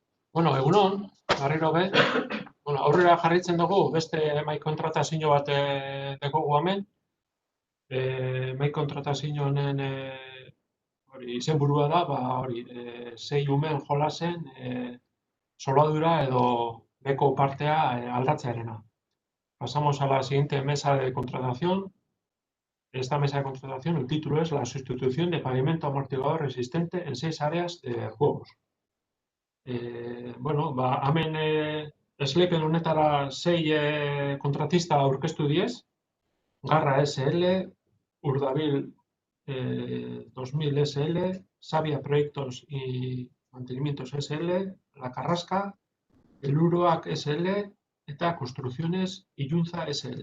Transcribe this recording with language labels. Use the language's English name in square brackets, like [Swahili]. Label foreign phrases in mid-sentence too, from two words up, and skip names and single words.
[Basque] Bueno, egunon, berriro be. Bueno, aurrera jarraitzen dugu, beste mai kontratazio bat dekogu hemen. Mai kontratazio honen hori izenburua da, hori, 6 umeen jolasen soldadura edo beko partea aldatzearena. [Spanish] Pasamos a la siguiente mesa de contratación. Esta mesa de contratación, el título es la sustitución de pavimento amortiguador resistente en 6 áreas de juegos. [Basque] Bueno, hemen esleipen honetara 6 kontratista aurkeztu diez. Garra SL, Urdabil 2000 SL, Sabia Proyectos y Mantenimientos SL, La Carrasca, Eluroak SL eta Construcciones Ilunza SL.